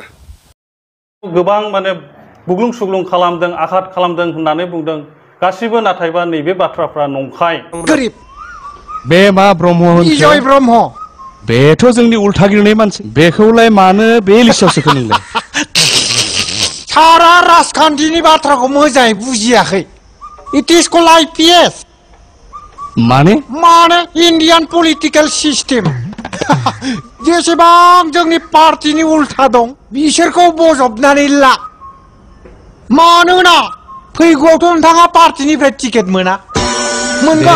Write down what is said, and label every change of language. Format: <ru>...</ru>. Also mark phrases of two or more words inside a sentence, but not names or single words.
<brx>गोबां माने बुग्लुं सुग्लुं खालामदों आघात खालामदों होननानै बुंदों गासिबो नाथायबा नैबे बाथ्राफ्रा नंखाय गोरिब बे मा ब्रह्म बिजय ब्रह्म बेथ' जोंनि उल्था गिरनाय मानसि बेखौलाय मानो बे लिस्टआव सोखो नोंलाय सारा राजखान्थिनि बाथ्राखौ मोजाङै बुजियाखै</brx> <en>it is called IPS</en> <brx>माने</brx> <en>Indian political system</en> <brx>जेसेबां जोंनि पार्टिनि उल्था दं बिसोरखौ बजबनानै ला मानोना फैगौआवथ' नोंथाङा पार्टिनिफ्राय टिकेट मोना मोनगोन</brx>